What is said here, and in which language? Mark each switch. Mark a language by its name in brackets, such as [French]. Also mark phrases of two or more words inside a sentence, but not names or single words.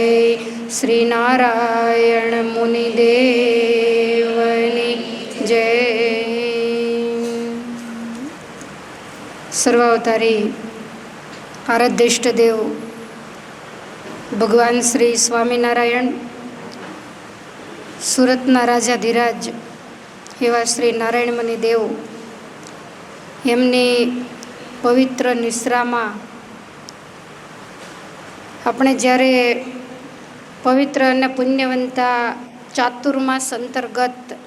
[Gujarati] શ્રી નારાયણ મુનિદેવની જય। સર્વાવતારી આરાધ્ય દેવ ભગવાન શ્રી સ્વામીનારાયણ, સુરતના રાજાધિરાજ એવા શ્રી નારાયણ મુનિ દેવ એમની પવિત્ર નિશ્રામાં આપણે જ્યારે પવિત્ર અને પુણ્યવંતા ચાતુર્માસ અંતર્ગત